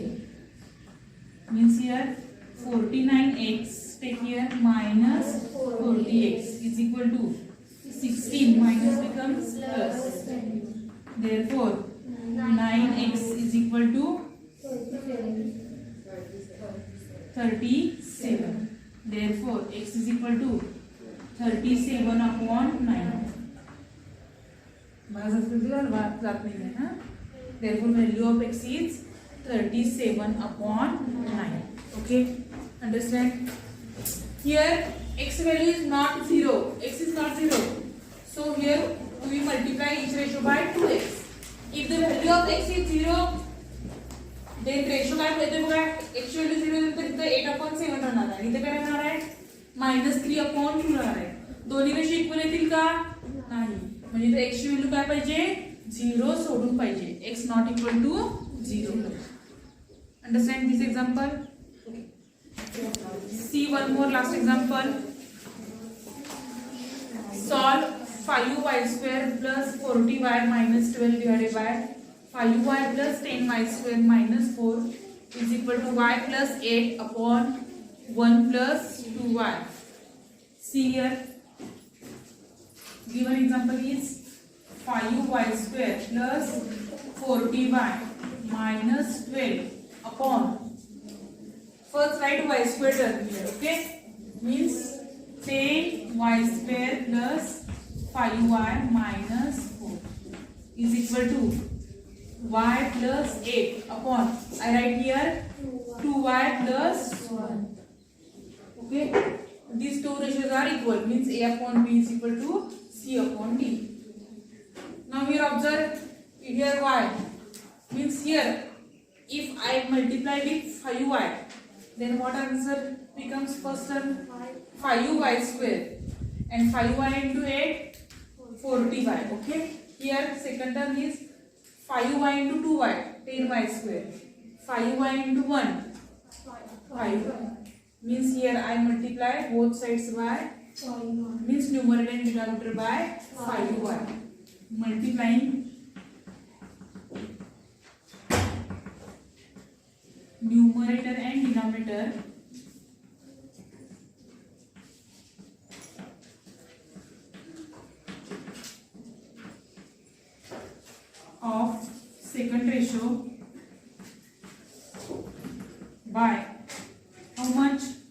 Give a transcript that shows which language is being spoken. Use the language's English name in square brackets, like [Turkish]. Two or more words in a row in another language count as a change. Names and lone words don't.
[English] Means here 49x take here minus 40x is equal to 16 minus becomes plus. Therefore 9x is equal to 37. Therefore x is equal to 37/9. [Hindi] जात नहीं है ना. [English] Therefore value of x is 37/9. Okay, understand? Here x value is not 0. X is not 0. So here we multiply each ratio by 2x. If the value of x is 0, then ratio [Marathi] काय होते बघा. x ची व्हॅल्यू 0 नंतर इथे 8/7 राहणार आहे. इथे काय राहणार आहे? -3/2 राहणार आहे. दोन्ही [English] ratio equal [Marathi] येतील का? नाही. म्हणजे इथे x ची व्हॅल्यू काय पाहिजे? 0 सोडून पाहिजे. [English] x not equal to 0. Understand this example? See one more last example. Solve 5y² plus 40y minus 12 divided by 5y plus 10y² - 4 is equal to y plus 8/1 plus 2y. See here. Given example is 5y² plus 40y minus 12 upon. First write y² term here. Okay, means 10y² plus 5y minus 4 is equal to y plus 8 upon. I write here 2y plus 1. Okay, these two ratios are equal, means a/b is equal to c/d. Now here observe here y means here if I multiply with 5y, then what answer becomes? First term 5y² and 5y into 8 40y. Okay, here second term is 5y into 2y 10y², 5y into 1 5y. Means here I multiply both sides by means numerator and denominator by 5y. Multiplying numerator and denominator of second ratio by how much?